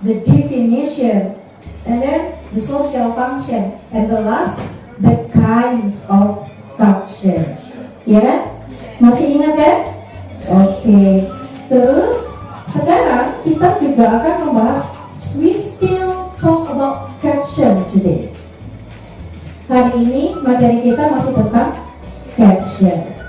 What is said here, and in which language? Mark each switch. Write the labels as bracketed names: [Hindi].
[English] The definition, and then the social function, and the last, the kinds of caption. [Indonesian] Ya, masih ingat kan? Oke. Terus sekarang kita juga akan membahas. [English] We still talk about caption today. [Indonesian] Hari ini materi kita masih tentang caption.